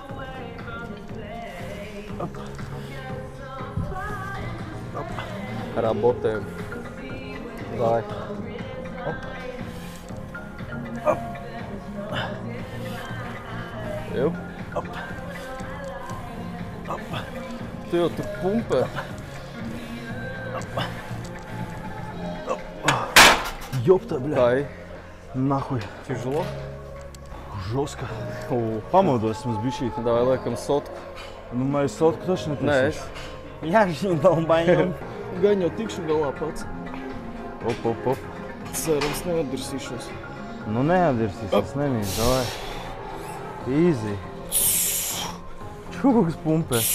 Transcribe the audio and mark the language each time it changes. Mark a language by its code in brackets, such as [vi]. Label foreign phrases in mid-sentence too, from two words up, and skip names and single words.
[lv] Rabotēm. Dāj. Jup. Tu jau tur pumpē. [ru] Ёпта, бля. [lv] Dāj. [ru] Нахуй. Тяжело? Жестко. [lv] Pamodos mums bišķīt. Dāj, liekam sotku. Nu, mēs sotku taču Nē, es. Jā, šī dolbaņam. Gan jau tikšu galā pats. Op. Cerams, neatdirsīšos. Nu, neatdirsīs, es nemīlu, davai. Easy. Čūks pumpē.